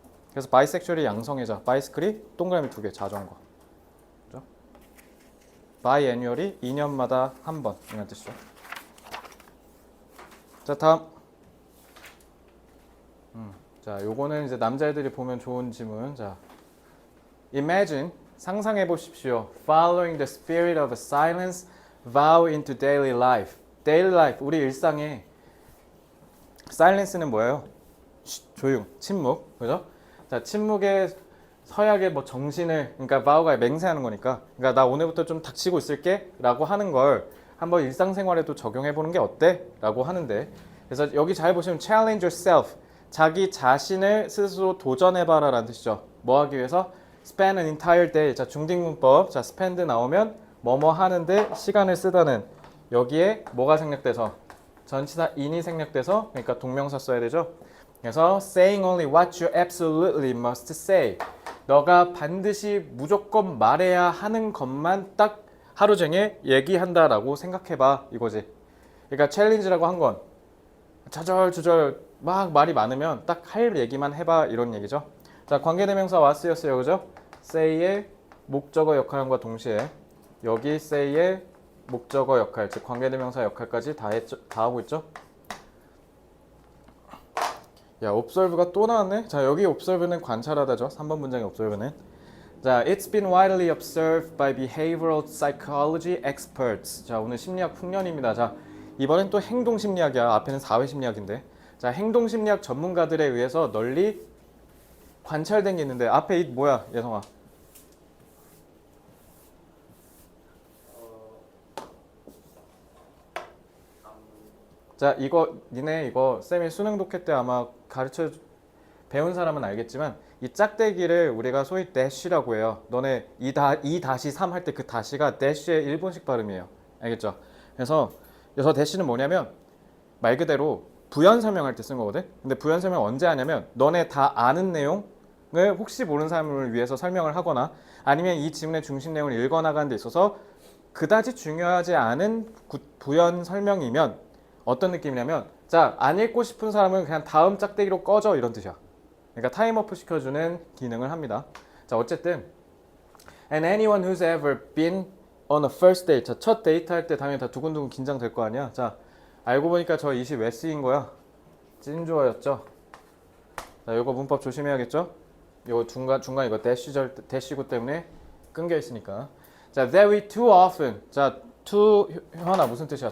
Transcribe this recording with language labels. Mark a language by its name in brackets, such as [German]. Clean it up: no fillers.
[Korean] 그래서 bisexual이 양성애자, bicycle이 동그라미 2개 자전거. 그죠? biannual이 2년마다 한 번 이란 뜻이죠. 자, 다음. 자, 요거는 이제 남자애들이 보면 좋은 지문. 자, imagine 상상해 보십시오. [English] Following the spirit of silence, vow into daily life. [Korean] daily life, 우리 일상에 silence는 뭐예요? 조용, 침묵, 그죠? 자, 침묵의 서약의 뭐 정신을, 그러니까 vow가 맹세하는 거니까, 그러니까 나 오늘부터 좀 닥치고 있을게라고 하는 걸 한번 일상생활에도 적용해 보는 게 어때?라고 하는데, 그래서 여기 잘 보시면 [English] challenge yourself, [Korean] 자기 자신을 스스로 도전해봐라라는 뜻이죠. 뭐 하기 위해서? [English] spend an entire day. [Korean] 자, 중딩문법. 자, spend 나오면 뭐뭐 하는데 시간을 쓰다는, 여기에 뭐가 생략돼서? 전치사 in이 생략돼서, 그러니까 동명사 써야 되죠. 그래서 [English] saying only what you absolutely must say. [Korean] 너가 반드시 무조건 말해야 하는 것만 딱 하루 종일 얘기한다라고 생각해봐, 이거지. 그러니까 챌린지라고 한 건 저절저절 막 말이 많으면 딱 할 얘기만 해봐, 이런 얘기죠. 자, 관계대명사 was였어요, 그죠? say의 목적어 역할과 동시에 여기 say의 목적어 역할, 즉 관계대명사 역할까지 다 하고 있죠. 야, observe가 또 나왔네. 자, 여기 observe는 관찰하다죠. 3번 문장의 observe는. [English] 자, it's been widely observed by behavioral psychology experts. [Korean] 자, 오늘 심리학 풍년입니다. 자, 이번엔 또 행동심리학이야. 앞에는 사회심리학인데. 자, 행동심리학 전문가들에 의해서 널리 관찰된 게 있는데, 앞에 이 뭐야, 예성아? 자, 이거 니네 이거 쌤이 수능 독해 때 아마 가르쳐 배운 사람은 알겠지만, 이 짝대기를 우리가 소위 dash라고 해요. 너네 2-3 할 때 그 다시가 dash의 일본식 발음이에요. 알겠죠? 그래서 dash는 뭐냐면 말 그대로 부연 설명할 때 쓴 거거든. 근데 부연 설명 언제 하냐면 너네 다 아는 내용을 혹시 모르는 사람을 위해서 설명을 하거나, 아니면 이 지문의 중심 내용을 읽어나가는 데 있어서 그다지 중요하지 않은 부연 설명이면 어떤 느낌이냐면, 자, 안 읽고 싶은 사람은 그냥 다음 짝대기로 꺼져, 이런 뜻이야. 그러니까 타임어프 시켜주는 기능을 합니다. 자, 어쨌든 [English] and anyone who's ever been on a first date. [Korean] 자, 첫 데이트 할 때 당연히 다 두근두근 긴장될 거 아니야. 자, 알고 보니까 저 20 왜 쓰인 거야? 찐좋아였죠. 자, 이거 문법 조심해야겠죠? 이거 중간 이거 대시구 때문에 끊겨 있으니까. [English] 자, that we too often. [Korean] 자, too 현아 무슨 뜻이야?